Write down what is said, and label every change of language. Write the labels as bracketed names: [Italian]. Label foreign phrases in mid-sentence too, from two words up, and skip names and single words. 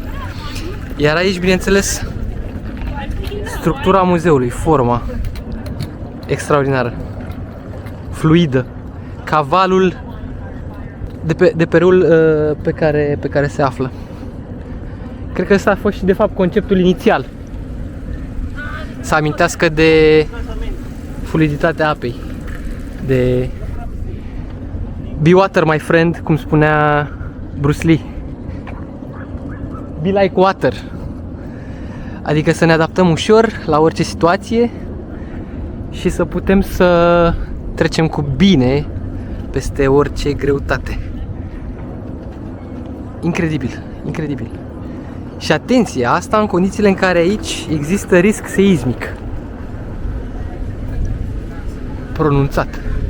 [Romanian] Iar aici, bineînțeles, structura muzeului, forma extraordinară, fluidă, cavalul de pe râul pe care se află. Cred că ăsta a fost și de fapt conceptul inițial, să amintească de fluiditatea apei, de [English] be water my friend, [Romanian] cum spunea Bruce Lee. [English] Be like water. [Romanian] Adică să ne adaptăm ușor la orice situație și să putem să trecem cu bine peste orice greutate. Incredibil, incredibil. Și atenție, asta în condițiile în care aici există risc seismic pronunțat.